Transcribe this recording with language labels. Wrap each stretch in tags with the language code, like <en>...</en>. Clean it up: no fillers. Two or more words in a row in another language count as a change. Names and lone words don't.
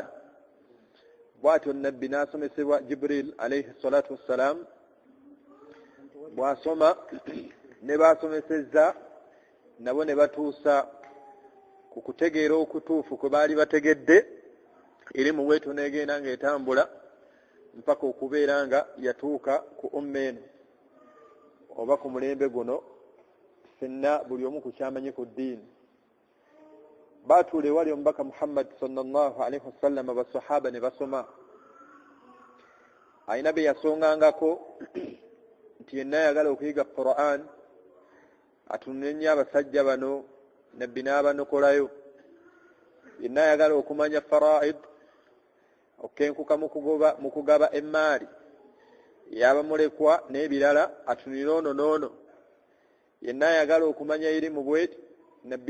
<lg>Bw'atyo nabbi n'asomesebwa Jibril</lg> <ar>عليه الصلاة والسلام,</ar> <lg>bw'asoma ne basomesezza nabo ne batuusa ku kutegeera okutuufu kwe baali bategedde, irimu bwetyo n'egenda ng'etambula mpaka okubeera nga yatuuka ku umma eno oba ku mulembe guno ffenna buli omu ku kyamanyi ku ddiini. baatuule wali omubaka Muhammad</lg> <ar>صلى الله عليه وسلم</ar> <lg>basahaba ne basoma ayina be yasongangako nti yenna yagala okuyiga Qur'an atunenya abasajja bano nabbi n'abanokolayo yenna yagala okumanya faraid okenkuka mu kugaba emaali yabamulekwa n'ebirala atunira ono n'ono yenna yagala okumanya irimu bweti nabbi</lg>